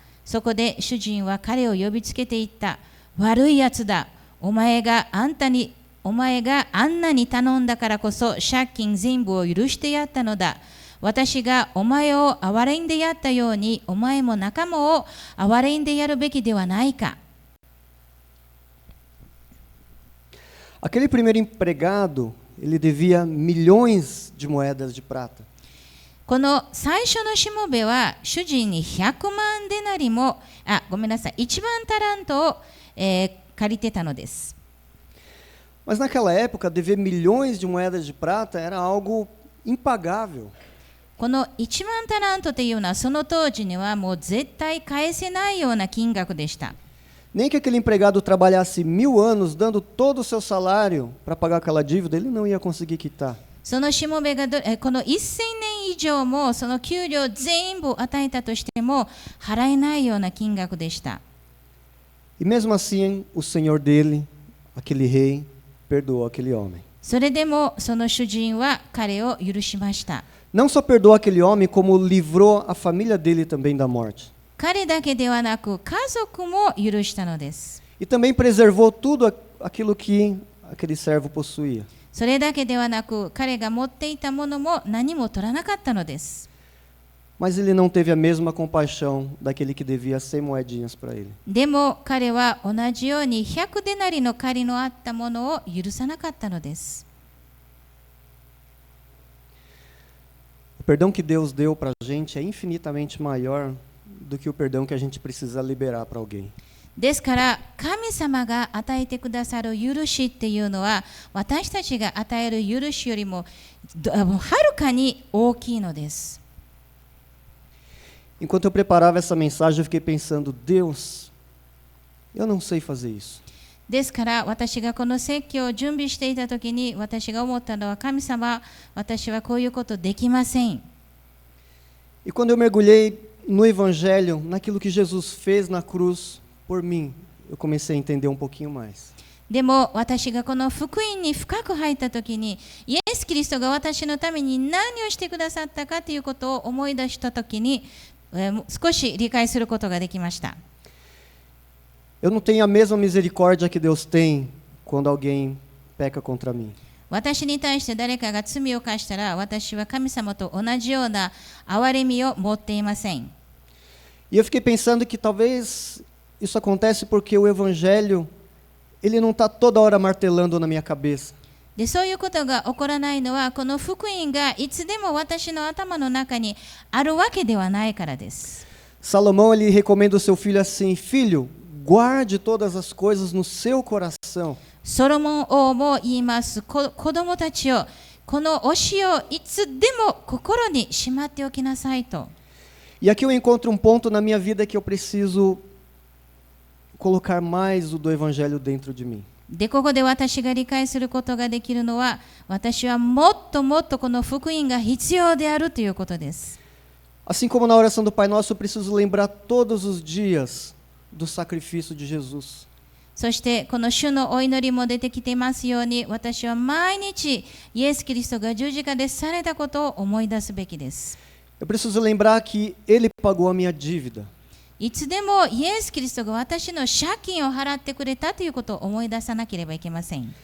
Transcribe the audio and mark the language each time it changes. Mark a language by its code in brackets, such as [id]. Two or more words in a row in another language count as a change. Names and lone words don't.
[ja] そこで主人は彼を呼びつけていった。悪いやつだ。お前があんなに頼んだからこそ借金全部を許してやったのだ。私がお前を憐れんでやったように、お前も仲間を憐れんでやるべきではないか。 [pt] Aquele primeiro empregado, ele devia milhões de moedas de prata. [ja] この最初のしもべは主人に100万デナリも、1万タラントを、借りてたのです。 [pt] Mas naquela época, dever milhões de moedas de prata era algo impagável. [ja] この1万タラントというのは、その当時にはもう絶対返せないような金額でした。 [pt] Nem que aquele empregado trabalhasse 1000 anos, dando todo o seu salário para pagar aquela dívida, ele não ia conseguir quitar. [ja] そのしもべがこの1000年以上もその給料全部与えたとしても払えないような金額でした。 [pt] E mesmo assim, o senhor dele, aquele rei, perdoou aquele homem. [ja] それでもその主人は彼を許しました。 [pt] Não só perdoou aquele homem, como livrou a família dele também da morte. [ja] 彼だけではなく家族も許したのです。 [pt] E também preservou tudo aquilo que aquele servo possuía. [ja] それだけではなく彼が持っていたものも何も取らなかったのです。 [pt] Mas ele não teve a mesma compaixão daquele que devia 100 moedinhas para ele. [ja] でも彼は同じように100デナリの借りのあったものを許さなかったのです。 [pt] O perdão que Deus deu para a gente é infinitamente maior do que o perdão que a gente precisa liberar para alguém. [ja] ですから神様が与えてくださる許しっていうのは、私たちが与える許しよりもはるかに大きいのです。 [pt] Enquanto eu preparava essa mensagem, eu fiquei pensando: Deus, eu não sei fazer isso. [ja] ですから私がこの説教を準備していたときに、私が思ったのは、神様、私はこういうことできません。 [pt] E quando eu mergulhei no Evangelho, naquilo que Jesus fez na cruz por mim, eu comecei a entender um pouquinho mais. [ja] でも私がこの福音に深く入った時に、イエス・キリストが私のために何をしてくださったかということを思い出した時に、少し理解することができました。 [pt] Eu não tenho a mesma misericórdia que Deus tem quando alguém peca contra mim. [ja] 私に対して誰かが罪を犯したら、私は神様と同じような憐れみを持っていません。 [pt] E eu fiquei pensando que talvez isso acontece porque o Evangelho ele não está toda hora martelando na minha cabeça. [ja] で、そういうことが起こらないのは、この福音がいつでも私の頭の中にあるわけではないからです。 [pt] Salomão ele recomenda ao seu filho assim: filho, guarde todas as coisas no seu coração. [ja] ソロモン王も言います。子供たちよ、この教えをいつでも心にしまっておきなさいと。 [pt] E aqui eu encontro ponto na minha vida que eu preciso colocar mais do Evangelho dentro de mim. [ja] で、ここで私が理解することができるのは、私はもっともっとこの福音が必要であるということです。 [pt] Assim como na oração do Pai Nosso, eu preciso lembrar todos os dias do sacrifício de Jesus. [ja] そしてこの主のお祈りも出てきていますように、私は毎日イエス・キリストが十字架でされたことを思い出すべきです。 [pt] Eu preciso lembrar que Ele pagou a minha dívida. [ja] いつでもイエス・キリストが私の借金を払ってくれたということを思い出さなければいけません。